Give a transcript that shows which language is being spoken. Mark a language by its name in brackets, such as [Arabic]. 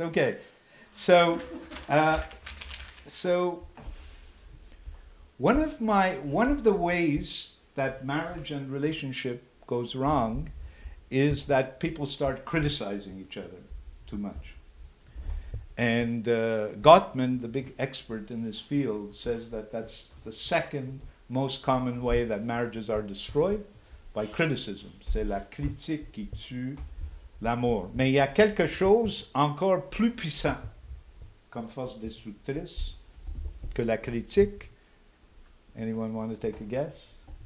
[English] Okay, so one of the ways that marriage and relationship goes wrong is that people start criticizing each other too much. And Gottman, the big expert in this field, says that that's the second most common way that marriages are destroyed, by criticism. [French] C'est la critique qui tue l'amour. Mais il y a quelque chose encore plus puissant comme force destructrice que la critique. [English] Anyone want to take a guess?